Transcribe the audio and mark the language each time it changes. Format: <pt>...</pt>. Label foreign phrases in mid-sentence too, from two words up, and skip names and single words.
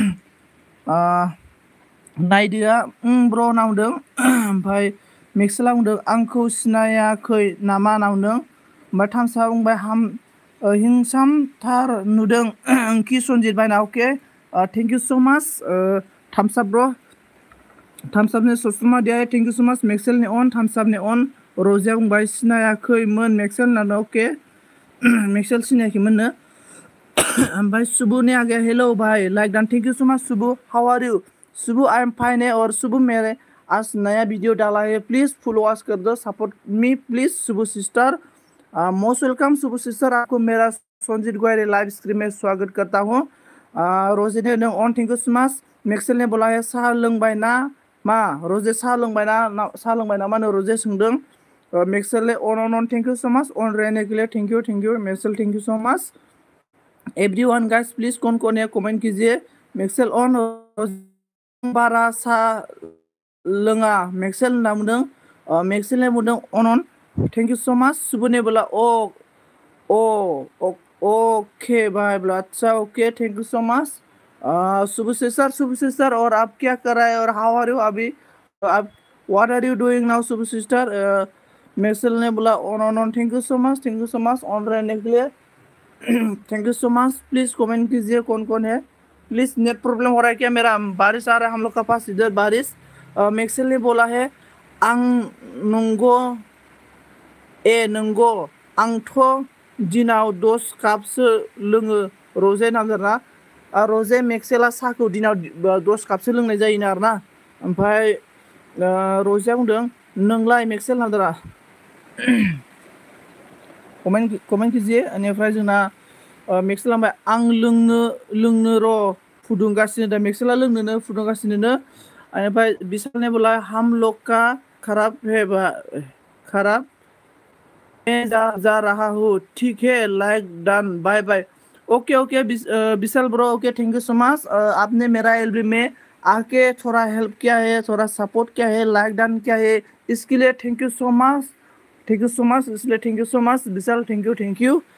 <brx>नायदोआ ब्र नावदों ओमफ्राय मेक्सेला बुंदों आंखौ सिनायाखै नामा नावदों ओमफ्राय थामसा बुंबाय हिंसामथार नुदों ओंखि सनजित बायना अके</brx> <en>thank you so much</en> <brx>थामसा ब्र थामसाबने ससमा</brx> <hi>दिया है</hi> <en>thank you so much</en> <brx>मेक्सेल ने ऑन थामसाबने ऑन रोजिया बुंबाय सिनायाखैमोन मेक्सेल होननानै अके मेक्सेल सिनायाखैमोननो ओमफ्राय</brx> <hi>सुबु ने आ गया</hi> <en>hello bhai like done thank you so much Subu how are you Subu I am fine</en> <hi>है और सुबु मेरे आज नया वीडियो डाला है प्लीज़</hi> <en>follow us</en> <hi>कर दो</hi> <en>support me please</en> <hi>सुबु सिस्टर</hi> <en>most welcome</en> <hi>सुबु सिस्टर आपको मेरा संजीत गोयरे लाइव स्ट्रीम में स्वागत करता हूँ रोजे ने ऑन थैंक यू सो मच मेक्सेल ने बोला है</hi> <brx>साहा लोंबाय ना मा रोजे साहा लोंबाय ना मा रोजे सोंदों</brx> <hi>मेक्सेल ने ऑन</hi> <en>thank you so much</en> <hi>ऑन रहने के लिए</hi> <en>thank you Maxel thank you so much everyone guys</en> <hi>प्लीज कौन है कमेंट कीजिए मेक्सेल ऑन</hi> <brx>बारा सा लोङा मेक्सेल होनना बुंदों</brx> <hi>मेक्सेल ने बुंदों ऑन</hi> <en>thank you so much</en> <hi>सुबुने बोला ओके बाय ब्ला अच्छा ओके</hi> <en>thank you so much</en> <hi>शुभ सिस्टर और आप क्या कर रहे हैं और</hi> <en>how are you</en> <hi>अभी आप</hi> <en>what are you doing now</en> <hi>शुभ सिस्टर मेक्सेल ने बोला ऑन</hi> <en>thank you so much</en> <hi>ऑन रहने के लिए</hi> <en>thank you so much</en> <hi>प्लीज़ कमेंट कीजिए कौन कौन है प्लीज़ नेट प्रॉब्लम हो रहा है क्या मेरा बारिश आ रहा है हम लोग का पास इधर बारिश मेक्सेल ने बोला है</hi> <brx>आं नंगो नंगो आंथ' दिनाव 10 कापसो लोङो रजे नामजाना रजे मेक्सेला साहाखौ दिनाव 10 कापसो लोंनाय जायोनो आरोना ओमफ्राय रजेया बुंदों नोंलाय मेक्सेल नामजाना कमेन्ट कीजिए बेनिफ्राय जोंना मेक्सेला बुंबाय आं लोंनो र' फुदुंगासिनो दा मेक्सेला लोंनोनो फुदुंगासिनो बेनिफ्राय</brx> <hi>बिशाल ने बोला हम लोग का खराब है खराब मैं जा रहा हूँ ठीक है</hi> <en>like done bye bye okay Vishal bro okay thank you so much</en> <hi>आपने मेरा एल्बम में आके थोड़ा हेल्प किया है थोड़ा सपोर्ट किया है लाइक डन किया है इसके लिए</hi> <en>thank you so much</en> <hi>इसलिए</hi> <en>thank you so much</en> <hi>विशाल थैंक यू</hi>